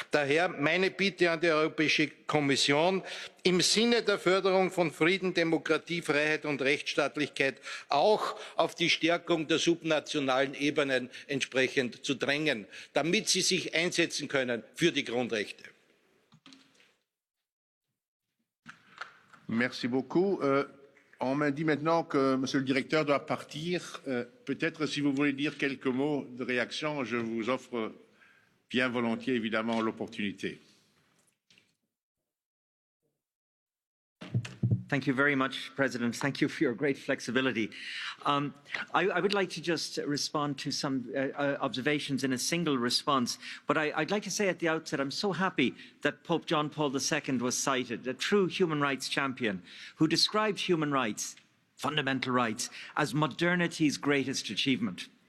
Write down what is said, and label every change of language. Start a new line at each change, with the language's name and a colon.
German: Daher meine Bitte an die Europäische Kommission, im Sinne der Förderung von Frieden, Demokratie, Freiheit und Rechtsstaatlichkeit auch auf die Stärkung der subnationalen Ebenen entsprechend zu drängen, damit sie sich einsetzen können für die Grundrechte.
French: Merci beaucoup. On me dit maintenant que Monsieur le Directeur doit partir. Peut-être si vous voulez dire quelques mots de réaction, je vous offre bien volontiers évidemment l'opportunité.
English: Thank you very much, President. Thank you for your great flexibility. I would like to just respond to some observations in a single response, but I'd like to say at the outset, I'm so happy that Pope John Paul II was cited, a true human rights champion who described human rights, fundamental rights, as modernity's greatest achievement.